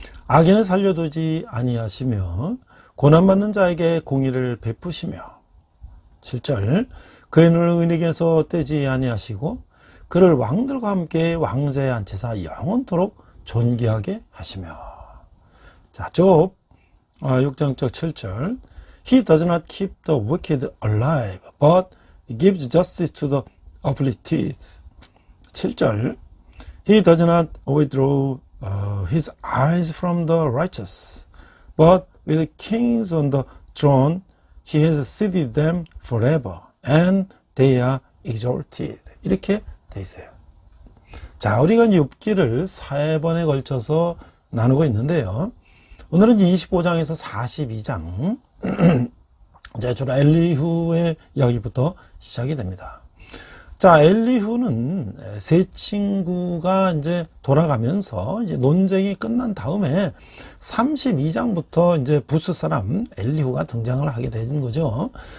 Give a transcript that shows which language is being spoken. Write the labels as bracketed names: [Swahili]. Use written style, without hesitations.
[Korean] 악인을 살려두지 아니하시며 고난받는 자에게 공의를 베푸시며 7절. 그의 눈을 의인에게서 떼지 아니하시고 그를 왕들과 함께 왕자에 앉히사 영원토록 존귀하게 하시며. 자, 욥 6장 7절. [English] He does not keep the wicked alive, but gives justice to the afflicted. [Korean] 7절. [English] He does not withdraw his eyes from the righteous, but with kings on the throne he has seated them forever, and they are exalted. [Korean] 이렇게 돼 있어요. 자, 우리가 욥기를 4번에 걸쳐서 나누고 있는데요. 오늘은 25장에서 42장 이제 주로 엘리후의 이야기부터 시작이 됩니다. 자, 엘리후는 세 친구가 이제 돌아가면서 이제 논쟁이 끝난 다음에 32장부터 이제 부스 사람 엘리후가 등장을 하게 되는 거죠.